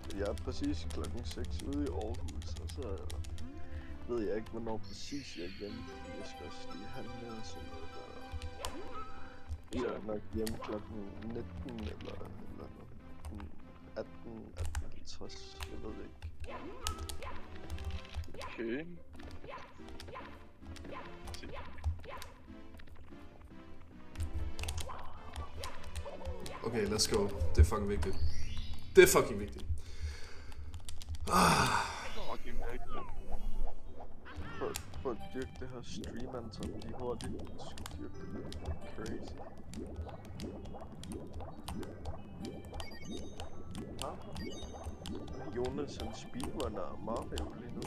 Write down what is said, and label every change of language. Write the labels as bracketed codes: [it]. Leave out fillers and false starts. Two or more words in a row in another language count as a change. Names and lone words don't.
[da] Jeg er præcis klokken 6 ude i Aarhus, og så ved jeg ikke, hvornår præcis jeg er hjemme, fordi jeg skal også lige handle og sådan noget der. Så er jeg nok hjemme klokken 19 eller 18:50, jeg ved det ikke. Okay. [en] Okay, let's go. [da] Det er fucking vigtigt. Det er fucking vigtigt. Fucking vigtigt. Prøv at dyrke det her stream, Anton, lige hurtigt. Du skal dyrke det. Crazy. Jonas, han speedrunner Mario lige nu.